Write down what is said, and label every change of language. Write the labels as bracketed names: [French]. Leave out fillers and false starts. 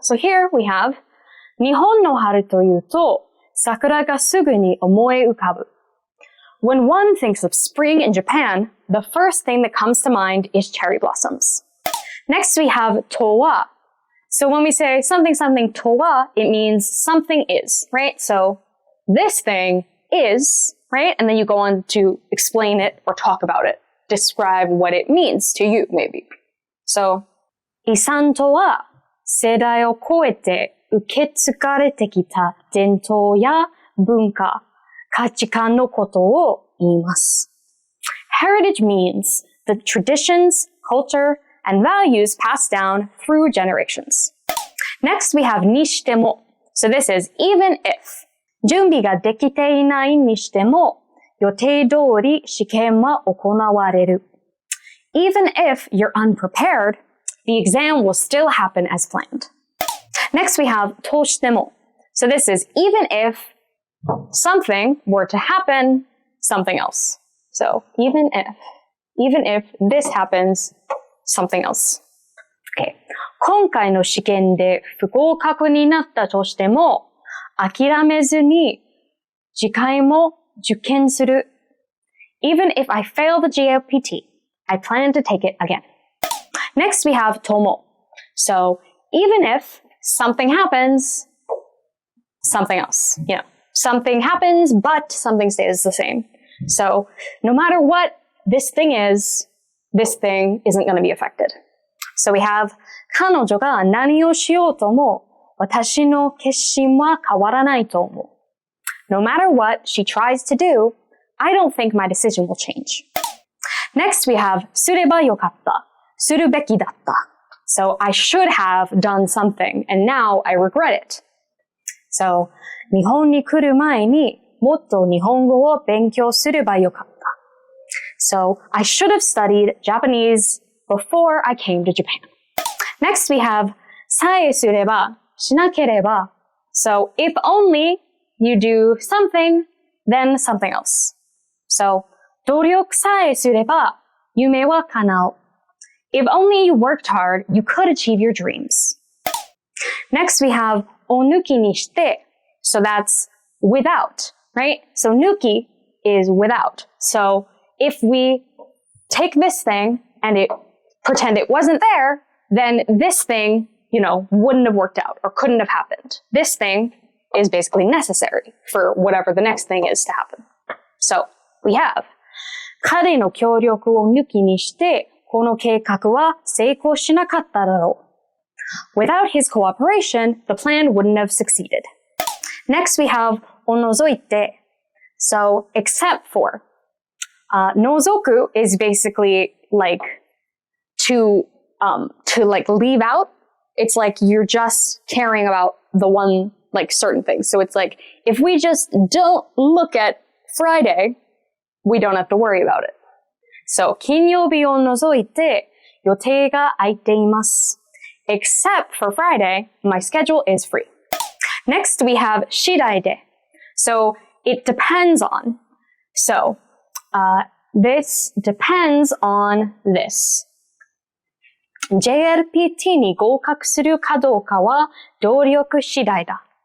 [English] So here we have [Japanese] 日本の春というと桜がすぐに思い浮かぶ. [English] When one thinks of spring in Japan, the first thing that comes to mind is cherry blossoms. Next, we have とは. So when we say something, something とは, it means something is, right? So this thing is, right? And then you go on to explain it or talk about it, describe what it means to you, maybe. [Japanese] So, 遺産とは世代を超えて受け継がれてきた伝統や文化、価値観のことを言います. [English] Heritage means the traditions, culture, and values passed down through generations. Next, we have にしても. So this is even if. [Japanese] 準備ができていないにしても予定通り試験は行われる. [English] Even if you're unprepared, the exam will still happen as planned. Next, we have としても. So this is even if something were to happen, something else. So even if this happens, something else. Okay. [Japanese] 今回の試験で不合格になったとしても諦めずに次回も受験する. [English] Even if I fail the JLPT, I plan to take it again. Next, we have とも. So even if something happens, something else. Something happens, but something stays the same. So no matter what this thing is, this thing isn't going to be affected. So we have [Japanese] 彼女が何をしようとも私の決心は変わらないと思う. [English] No matter what she tries to do, I don't think my decision will change. Next, we have すればよかった、するべきだった. So I should have done something, and now I regret it. [Japanese] So 日本に来る前にもっと日本語を勉強すればよかった. [English] So I should have studied Japanese before I came to Japan. Next, we have さえすればしなければ. So if only you do something, then something else. [Japanese] So 努力さえすれば夢は叶う. [English] If only you worked hard, you could achieve your dreams. Next, we have を抜きにして. So that's without, right? So 抜き is without. So if we take this thing and pretend it wasn't there, then this thing, wouldn't have worked out or couldn't have happened. This thing is basically necessary for whatever the next thing is to happen. So we have [Japanese] 彼の協力を抜きにしてこの計画は成功しなかっただろう. [English] Without his cooperation, the plan wouldn't have succeeded. Next, we have を除いて. So except for. 除く is basically like to leave out. It's like you're just caring about the one, certain thing. So it's like, if we just don't look at Friday, we don't have to worry about it. [Japanese] So, 金曜日を除いて予定が空いています. [English] Except for Friday, my schedule is free. Next, we have 次第で. So, it depends on. So, This depends on this. [Japanese] JLPT に合格するかどうかは努力次第だ。